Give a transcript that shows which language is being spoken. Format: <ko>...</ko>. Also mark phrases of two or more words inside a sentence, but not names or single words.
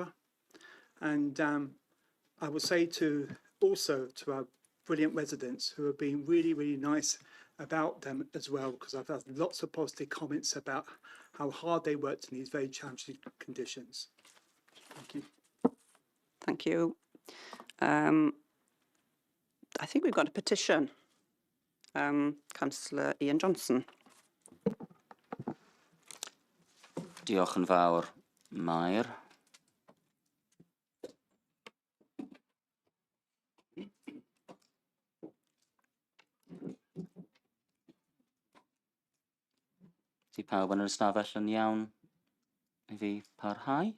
<en>And I will say also to our brilliant residents who have been really, really nice about them as well, because I've had lots of positive comments about how hard they worked in these very challenging conditions. Thank you. Thank you. I think we've got a petition. Councillor Ian Johnson.</en> <cy>Diolch yn fawr, Maer. Di pawb yn yr ystafell yn iawn i fi parhau?</cy>